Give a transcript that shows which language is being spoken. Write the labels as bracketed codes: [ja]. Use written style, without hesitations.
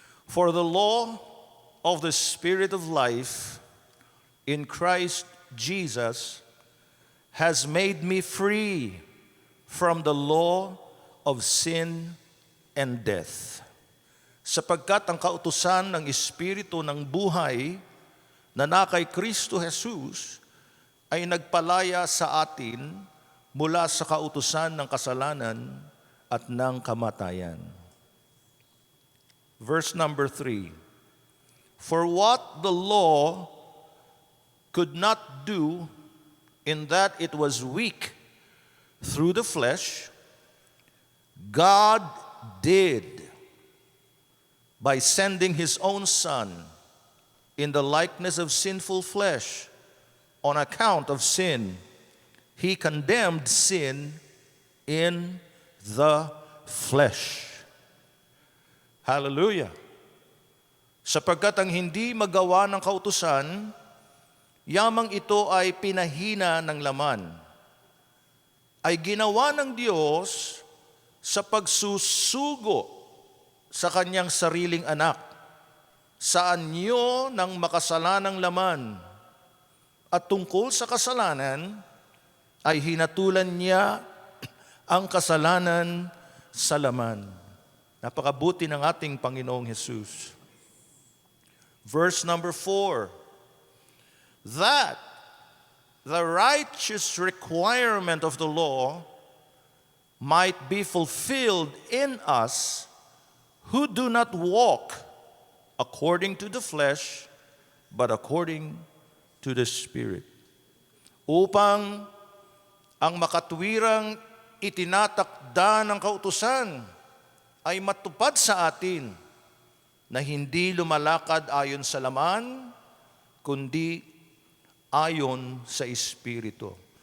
[en] For the law of the Spirit of life in Christ Jesus has made me free from the law of sin and death. [tl] Sapagkat ang kautusan ng Espiritu ng buhay na kay Kristo Jesus ay nagpalaya sa atin mula sa kautusan ng kasalanan at ng kamatayan. [en] Verse number 3. For what the law could not do, in that it was weak through the flesh, God did by sending His own Son in the likeness of sinful flesh. On account of sin, He condemned sin in the flesh. Hallelujah. [tl] Sapagkat ang hindi magawa ng kautusan, yamang ito ay pinahina ng laman, ay ginawa ng Diyos sa pagsusugo sa Kanyang sariling anak, sa anyo ng makasalanang laman, at tungkol sa kasalanan, ay hinatulan niya ang kasalanan sa laman. Napakabuti ng ating Panginoong Jesus. [en] Verse number 4. that the righteous requirement of the law might be fulfilled in us who do not walk according to the flesh, but according to the Spirit. [tl] Upang ang makatwirang itinatakda ng kautusan ay matupad sa atin na hindi lumalakad ayon sa laman, kundi ayon sa Espiritu.